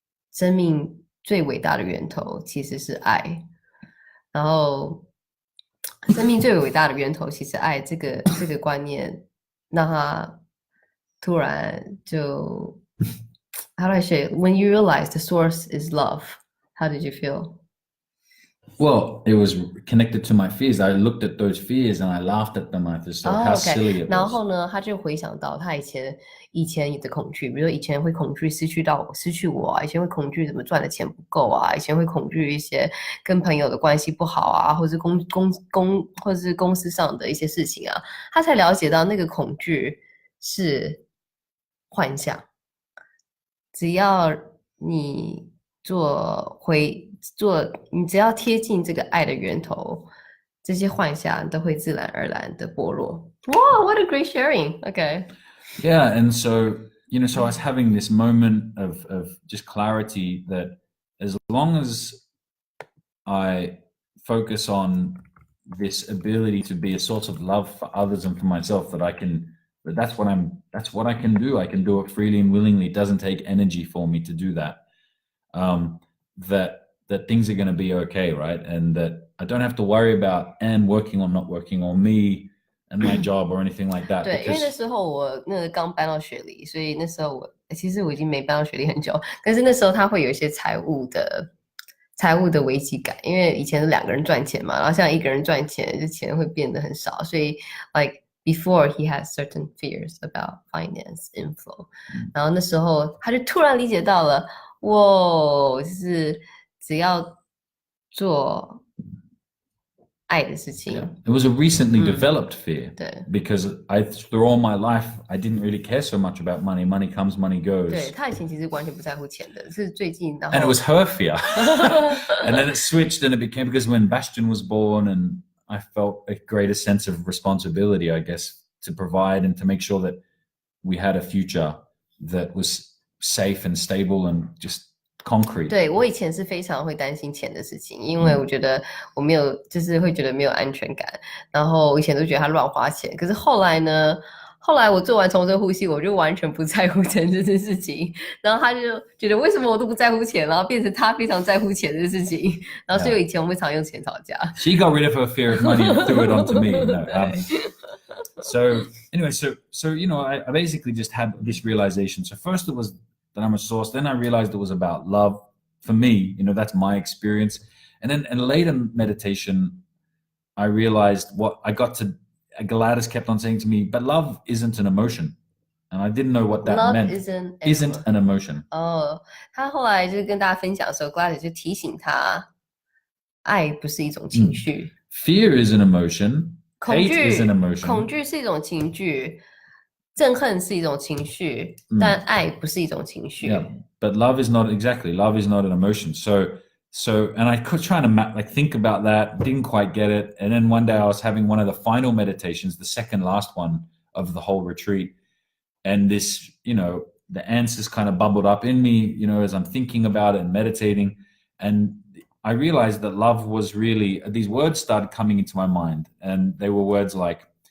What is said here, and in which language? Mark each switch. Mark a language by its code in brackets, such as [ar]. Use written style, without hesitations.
[zh] 生命最伟大的源头其实是爱，然后生命最伟大的源头其实爱这个观念让他突然就 [en] how do I say it? When you realize the source is love, how did you feel? Well, it was connected to my fears. I looked at those fears and I laughed at them. I just thought how silly it was. [zh] 然后呢，他就回想到他以前的恐惧，比如说以前会恐惧失去我啊，以前会恐惧怎么赚的钱不够啊，以前会恐惧一些跟朋友的关系不好啊，或是或者是公司上的一些事情啊，他才了解到那个恐惧是幻象。只要你你只要贴近这个爱的源头，这些幻想都会自然而然的剥落。 [en] Wow, what a great sharing. Okay. Yeah, and so so I was having this moment of just clarity that as long as I focus on this ability to be a source of love for others and for myself, that's what I can do. I can do it freely and willingly. It doesn't take energy for me to do that. That things are going to be okay, right? And that I don't have to worry about Anne working or not working, or me and my job or anything like that. [zh] 对，因为那时候我刚搬到雪梨，所以那时候其实我已经没搬到雪梨很久，但是那时候他会有一些财务的危机感，因为以前是2个人赚钱嘛，然后像一个人赚钱，就钱会变得很少，所以 [en] like before he had certain fears about finance inflow， [zh] 然后那时候他就突然理解到了，哇，就是只要做爱的事情。 [en] Yeah. It was a recently developed fear. Because through all my life, I didn't really care so much about money. Money comes, money goes. [zh] 对，他以前其实完全不在乎钱的，是最近然后 [en] And it was her fear. And then it switched and it became, because when Bastion was born, and I felt a greater sense of responsibility, I guess, to provide and to make sure that we had a future that was safe and stable and just concrete. [zh] 对，我以前是非常会担心钱的事情，因为我觉得我没有，就是会觉得没有安全感，然后我以前都觉得他乱花钱。可是后来呢，我做完重生呼吸，我就完全不在乎钱这件事情，然后他就觉得为什么我都不在乎钱，然后变成他非常在乎钱的事情，然后所以以前我们常用钱吵架。 [en] She got rid of her fear of money and threw it onto me. So anyway, so I basically just had this realization. So first it was that I'm a source. Then I realized it was about love for me. That's my experience. And then in later meditation, I realized what I got to Gladys kept on saying to me, but love isn't an emotion. And I didn't know what that Love meant. isn't an emotion. [zh] 哦，他后来就是跟大家分享的时候 Gladys 就提醒他，爱不是一种情绪。 [en] Fear is an emotion. [zh] 恐 [en] Hate is an [zh] 惧， [en] emotion. [zh] 恐惧是一种情绪，憎恨是一种情绪，但爱不是一种情绪。 [en] Yeah, but love is not exactly. Love is not an emotion. So, and I could try to think about that. Didn't quite get it. And then one day I was having one of the final meditations, the second last one of the whole retreat, and this, the answers kind of bubbled up in me, as I'm thinking about it and meditating, and I realized that love was really, these words started coming into my mind, and they were words like,